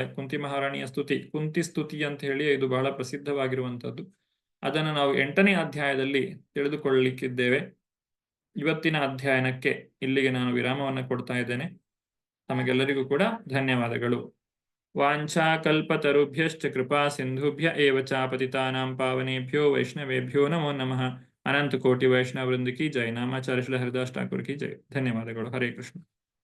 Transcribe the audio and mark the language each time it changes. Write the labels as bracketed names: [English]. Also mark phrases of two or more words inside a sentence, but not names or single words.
[Kannada] ಕುಂತಿ ಮಹಾರಾಣಿಯ ಸ್ತುತಿ, ಕುಂತಿ ಸ್ತುತಿ ಅಂತ ಹೇಳಿ ಇದು ಬಹಳ ಪ್ರಸಿದ್ಧವಾಗಿರುವಂಥದ್ದು. ಅದನ್ನು ನಾವು 8ನೇ ಅಧ್ಯಾಯದಲ್ಲಿ ತಿಳಿದುಕೊಳ್ಳಲಿಕ್ಕಿದ್ದೇವೆ. ಇವತ್ತಿನ ಅಧ್ಯಯನಕ್ಕೆ ಇಲ್ಲಿಗೆ ನಾನು ವಿರಾಮವನ್ನು ಕೊಡ್ತಾ ಇದ್ದೇನೆ. ತಮಗೆಲ್ಲರಿಗೂ ಕೂಡ ಧನ್ಯವಾದಗಳು. [Sanskrit] ವಾಂಛಾ ಕಲ್ಪತರುಭ್ಯಶ್ಚ ಕೃಪಾ ಸಿಂಧುಭ್ಯ ಏವ ಚ ಪತಿತಾನಾಂ ಪಾವನೇಭ್ಯೋ ವೈಷ್ಣವೇಭ್ಯೋ ನಮೋ ನಮಃ. [Kannada] ಅನಂತ ಕೋಟಿ ವೈಷ್ಣವ ವೃಂದ [Hindi] की जय. [Kannada] ನಾಮಾಚಾರ್ಯ ಶ್ರೀ ಹರಿದಾಸ್ ಠಾಕೂರ್ [Hindi] की जय. [Kannada] ಧನ್ಯವಾದಗಳು. ಹರೇ ಕೃಷ್ಣ.